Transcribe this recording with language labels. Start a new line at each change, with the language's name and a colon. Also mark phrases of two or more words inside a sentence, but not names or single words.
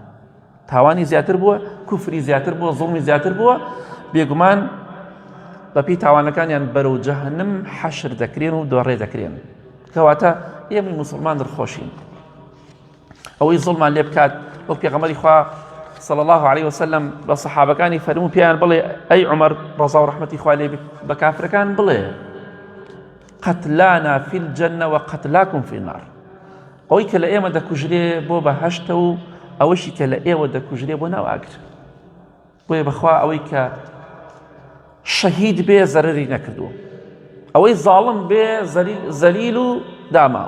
Central Kurdish: تاوانی زیاتر بووە، کوفری زیاتر بووە، زوڵمی زیاتر بووە، بێگومان بەپێی تاوانەکانیان بەرەو جەهەنەم حەشر دەکرێن و دۆڕێ دەکرێن. کەواتە ئێمەی موسڵمان دڵخۆشین. ئەوەی زوڵمان لێ بکات، وەک پێغەمبەری خوا
Arabic: صلى الله عليه وسلم
Central Kurdish: بە سەحابەکانی فەرموو پێیان بڵێ ئەی عومەر ڕەزا و ڕەحمەتی خوا لێ بە کافرەکان بڵێ
Arabic: قەتلانا فی الجەنە وقەتلاکم فی النار،
Central Kurdish: ئەوەی کە لە ئێمە دەکوژرێ بۆ بەهەشتە و ئەوەشی کە لە ئێوە دەکوژرێ بۆ ناو ئاگر. بۆیە بەخوا ئەوەی کە شەهید بێ زەرەری نەکردووە، ئەوەی زاڵم بێ زەلیل و داماوە.